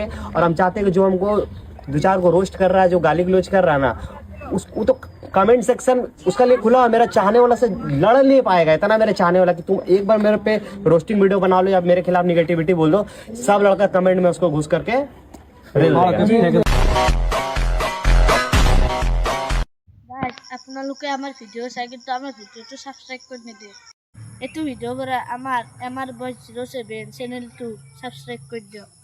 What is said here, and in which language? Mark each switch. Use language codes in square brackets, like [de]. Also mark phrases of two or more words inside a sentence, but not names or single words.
[hi] और हम चाहते हैं कि जो हमको दो चार को रोस्ट कर रहा है, जो गाली गलौज कर रहा है ना, उसको तो [en] comment section [hi] उसका लिए खुला है। मेरा चाहने वाला से लड़ नहीं पाएगा इतना, मेरे चाहने वाला कि तुम एक बार मेरे पे [en] roasting video [hi] बना लो या मेरे खिलाफ निगेटिविटी बोल दो, सब लड़का कमेंट में उसको घुस करके [as] আপোনালোকে আমার ভিডিও চাই কিন্তু আমার ভিডিওটো সাবস্ক্রাইব করে নিদিয়ে। এইটো ভিডিও পৰা আমাৰ MR Boys 07 চেনেলটো সাবস্ক্রাইব কৰি দিয়ক।